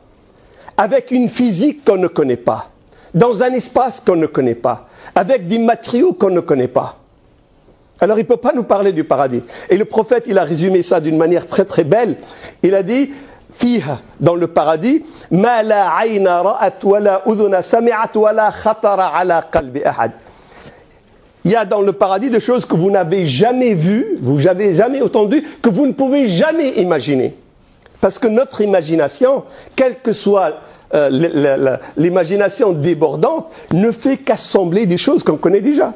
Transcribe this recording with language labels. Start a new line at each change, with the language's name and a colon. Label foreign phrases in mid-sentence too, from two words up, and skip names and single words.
French: Avec une physique qu'on ne connaît pas. Dans un espace qu'on ne connaît pas. Avec des matériaux qu'on ne connaît pas. Alors il ne peut pas nous parler du paradis. Et le prophète, il a résumé ça d'une manière très très belle. Il a dit... Fiha, dans le paradis,
Arabic: ما لا عين رأت ولا أذن سمعت ولا خطر على قلب أحد.
French: Il y a dans le paradis des choses que vous n'avez jamais vues, vous n'avez jamais entendues, que vous ne pouvez jamais imaginer. Parce que notre imagination, quelle que soit l'imagination débordante, ne fait qu'assembler des choses qu'on connaît déjà.